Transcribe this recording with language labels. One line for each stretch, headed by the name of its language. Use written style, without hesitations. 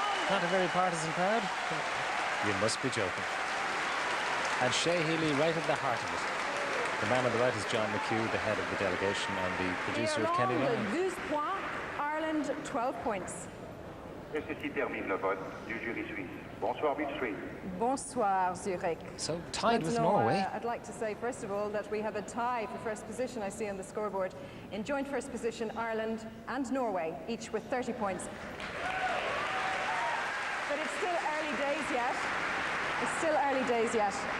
English: Not a very partisan crowd. You must be joking. And Shea Healy right at the heart of it. The man on the right is John McHugh, the head of the delegation and the producer of Kenny
French: Irlande,
English: Long. 12 points. Ireland, 12 points.
French: Et ceci termine le vote du jury suisse. Bonsoir, Beach Street. Bonsoir, Zurich.
English: So tied with
French: Maintenant,
English: Norway. I'd like to say, first of all, that we have a tie for first position, I see on the scoreboard. In joint first position, Ireland and Norway, each with 30 points. But it's still early days yet. It's still early days yet.